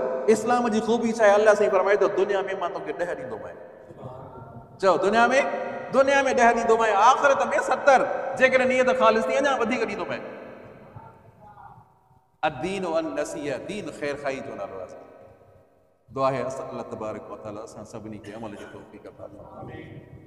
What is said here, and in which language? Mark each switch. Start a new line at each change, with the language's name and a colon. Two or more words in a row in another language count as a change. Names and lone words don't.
Sindhi: इस्लाम जी ख़ूबी छा आहे? अल्लाह साईं फरमाए थो दुनिया में मां तोखे 10 ॾींदोमांइ। चओ दुनिया में 10 ॾींदोमांइ, आख़िरत में 70, जेकॾहिं नियत ख़ालिस थी अञा वधीक ॾींदोमांइ।
Arabic: الدين النصيحة,
Sindhi: दीन ख़ैर खाई जो नालो आहे। दुआ है अल्लाह
Arabic: تبارك وتعالى
Sindhi: असां सभिनी खे अमल जी तौफ़ीक़ अता फरमाए।